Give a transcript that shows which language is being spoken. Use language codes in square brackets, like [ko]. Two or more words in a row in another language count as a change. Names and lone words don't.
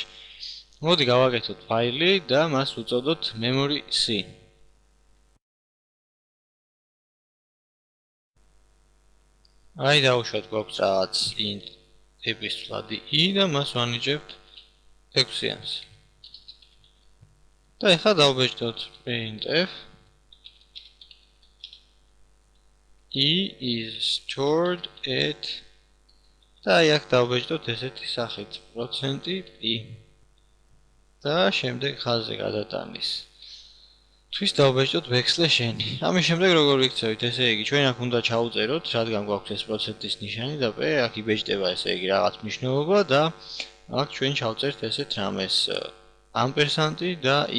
[ka] მოდი გავაკეთოთ ფაილი და მას უწოდოთ memory.c. აი დავუშვათ გვაქვს რაღაც int ტიპის ცვლადი i და მას ვანიჭებთ 6-იანს. და ახლა დავბეჭდოთ printf [en] i is stored at [ka] და აი აქ დავბეჭდოთ ესეთი სახით %i და შემდეგ ხაზზე გადატანის. თვის დავბეჭდოთ backslash-n. ამის შემდეგ როგორ ვიქცევით, ესე იგი ჩვენ აქ უნდა ჩაუწეროთ, რადგან გვაქვს ეს პროცენტის ნიშანი და p აქ იბეჭდება ესე იგი რაღაც მნიშვნელობა და აქ ჩვენ ჩავწერთ ესეთ რამეს ამპერსანტი და i.